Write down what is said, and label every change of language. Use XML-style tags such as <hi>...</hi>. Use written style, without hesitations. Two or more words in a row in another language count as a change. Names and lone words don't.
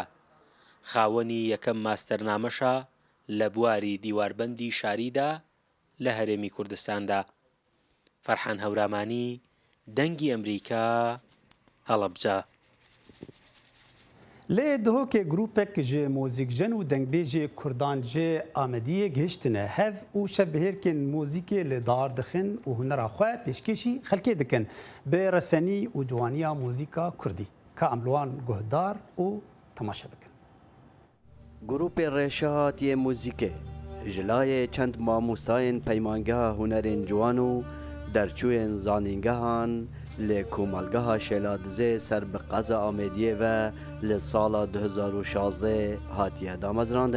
<ckb>خاوەنی یەکەم ماستەرنامەشە لە بواری دیواربەندی شاریدا لە هەرێمی کوردستاندا. فەرحان هەورامانی، دەنگی ئەمریکا، هەڵەبجە.</ckb> <ku>لێ دهۆکێ گروپێک ji mûzîkjen û dengbêjê Kurdan jê Amediyê gihiştine hev û şebihêrkên mûzîkê li dar dixin û hunera xwe pêşkêşî xelkê dikin bi resenî û ciwaniya mûzîka Kurdî ka em li wan guhdar û temaşe bikin. Grupê Rêşehatiye Mûzîkê ji layê çend mamostayên peymangeha hunerên ciwan û derçûyên zanîngehan li Komelgeha Şêladizê ser bi qeza Amediyê ve li sala 2016 hatiye damezrandin.</ku>